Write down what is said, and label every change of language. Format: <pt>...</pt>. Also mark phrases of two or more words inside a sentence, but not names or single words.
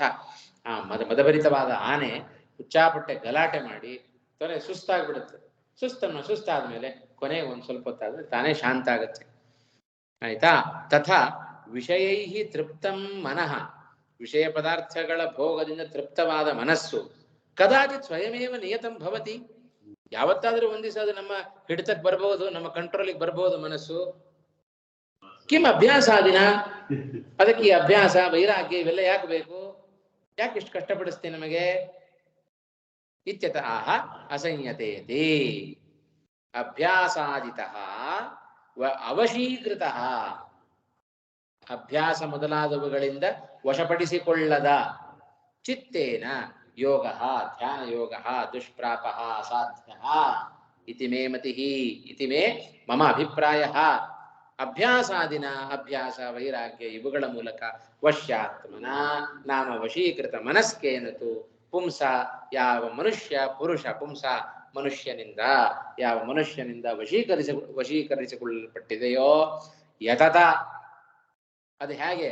<kn>ಮದಭರಿತವಾದ ಆನೆ ಹುಚ್ಚಾಪಟ್ಟೆ ಗಲಾಟೆ ಮಾಡಿ ಸುಸ್ತಾಗ್ಬಿಡುತ್ತೆ. ಸುಸ್ತಾದ್ಮೇಲೆ ಕೊನೆಗೆ ಒಂದ್ ಸ್ವಲ್ಪ ಹೊತ್ತಾದ್ರೆ ತಾನೇ ಶಾಂತ ಆಗತ್ತೆ.</kn> <sa>ಆಯ್ತಾ? ತಥಾ ವಿಷಯೈಹಿ ತೃಪ್ತಂ ಮನಃ,</sa> <kn>ವಿಷಯ ಪದಾರ್ಥಗಳ ಭೋಗದಿಂದ ತೃಪ್ತವಾದ ಮನಸ್ಸು</kn> <sa>ಕದಾಚಿತ್ ಸ್ವಯಮೇವ ನಿಯತಂ ಭವತಿ.</sa> <kn>ಯಾವತ್ತಾದ್ರೂ ಒಂದ್ ದಿವಸ ಅದು ನಮ್ಮ ಹಿಡಿತಕ್ಕೆ ಬರ್ಬಹುದು, ನಮ್ಮ ಕಂಟ್ರೋಲಿಗೆ ಬರ್ಬಹುದು ಮನಸ್ಸು.</kn> <sa>ಕಿಂ ಅಭ್ಯಾಸಾದಿನ,</sa> <kn>ಅದಕ್ಕೆ ಈ ಅಭ್ಯಾಸ ವೈರಾಗ್ಯ ಇವೆಲ್ಲ ಯಾಕೆ ಬೇಕು? ಯಾಕೆ ಇಷ್ಟು ಕಷ್ಟಪಡಿಸ್ತೀನಿ ನಮಗೆ?</kn> <sa>ಇತ್ಯತಃ ಅಸಂಯತೇತಿ ಅಭ್ಯಾಸಾದಿತಃ ಅವಶೀಕೃತಃ.</sa> <kn>ಅಭ್ಯಾಸ ಮೊದಲಾದವುಗಳಿಂದ ವಶಪಡಿಸಿಕೊಳ್ಳದ</kn> <sa>ಚಿತ್ತೇನ ಯೋಗ ಧ್ಯಾನ ಯೋಗ ದುಷ್ಪ್ರಾಪ ಅಸಾಧ್ಯ ಇತಿ ಮೇ ಮತಿ, ಇತಿ ಮೇ ಮಮ ಅಭಿಪ್ರಾಯ.</sa> <kn>ಅಭ್ಯಾಸಾದಿನ, ಅಭ್ಯಾಸ ವೈರಾಗ್ಯ ಇವುಗಳ ಮೂಲಕ</kn> <sa>ವಶ್ಯಾತ್ಮನ ನಾಮ ವಶೀಕೃತ ಮನಸ್ಕೇನತು ಪುಂಸ,</sa> <kn>ಯಾವ ಮನುಷ್ಯ ಪುರುಷ, ಪುಂಸ ಮನುಷ್ಯನಿಂದ, ಯಾವ ಮನುಷ್ಯನಿಂದ ವಶೀಕರಿಸಿಕೊಳ್ಳಲ್ಪಟ್ಟಿದೆಯೋ ಯತತ, ಅದು ಹೇಗೆ?</kn>